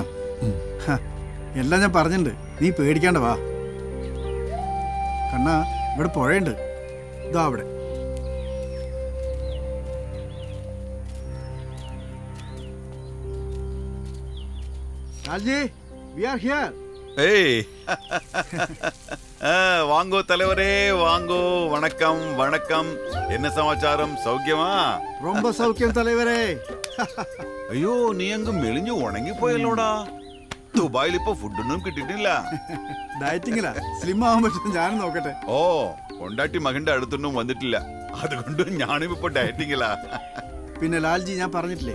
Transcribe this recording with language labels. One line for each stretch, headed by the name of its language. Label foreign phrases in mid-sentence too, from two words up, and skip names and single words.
Malayalam: ഹ, എല്ലാം ഞാൻ പറഞ്ഞിട്ടുണ്ട്, നീ പേടിക്കാണ്ട വാ. കണ്ണാ, ഇവിടെ പുഴയുണ്ട്, ഇതാ അവിടെ. ലാൽജി,
English: we are here.
Tamil: ஏய் வாங்கோ தலைவரே வாங்கோ. வணக்கம் வணக்கம். என்ன சமாச்சாரம், சௌக்கியமா? ரொம்ப சௌக்கியம் தலைவரே.
Malayalam: അയ്യോ, നീ അങ്ങ് മെലിഞ്ഞു ഉണങ്ങി പോയല്ലോടാ. ദുബായിൽ ഇപ്പൊ ഫുഡൊന്നും കിട്ടിയിട്ടില്ല. ഡയറ്റിങ്ങിലാ, സ്ലിം ആവാൻ പറ്റും, ഞാനും നോക്കട്ടെ. ഓ, കൊണ്ടാട്ടി മകന്റെ അടുത്തൊന്നും വന്നിട്ടില്ല, അതുകൊണ്ട് ഞാനും ഇപ്പൊ ഡയറ്റിങ്ങിലാ. പിന്നെ ലാൽജി, ഞാൻ പറഞ്ഞിട്ടില്ലേ,